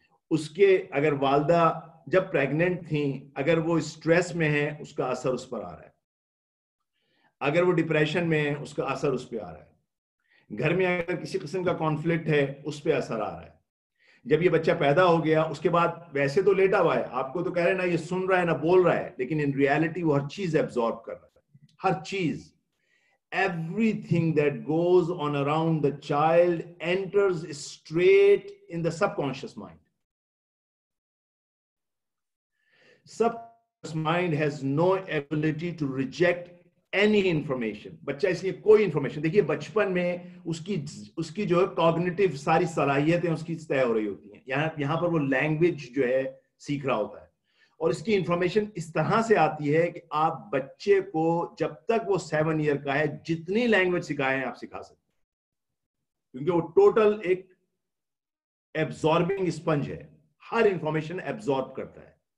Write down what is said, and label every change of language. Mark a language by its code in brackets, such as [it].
[hi] उसके अगर वालदा जब प्रेग्नेंट थी, अगर वो स्ट्रेस में है उसका असर उस पर आ रहा है, अगर वो डिप्रेशन में है उसका असर उस पर आ रहा है, घर में अगर किसी किस्म का कॉन्फ्लिक्ट है उस पर असर आ रहा है। जब ये बच्चा पैदा हो गया उसके बाद वैसे तो लेटा हुआ है, आपको तो कह रहे हैं ना ये सुन रहा है ना बोल रहा है, लेकिन इन रियलिटी वो हर चीज एब्जॉर्ब कर रहा है, हर चीज। [en] everything that goes on around the child enters straight in the subconscious mind. Subconscious mind has no ability to reject any information. [hi] बच्चा इसलिए कोई इंफॉर्मेशन, देखिए बचपन में उसकी जो है कॉग्निटिव सारी सलाहियतें उसकी तय हो रही होती हैं। यहाँ पर वो लैंग्वेज जो है सीख रहा होता है, और इसकी इंफॉर्मेशन इस तरह से आती है कि आप बच्चे को जब तक वो 7 ईयर का है जितनी लैंग्वेज सिखाएं आप सिखा सकते हैं, क्योंकि वो टोटल एक एब्जॉर्बिंग स्पंज है, हर इंफॉर्मेशन एब्जॉर्ब करता है।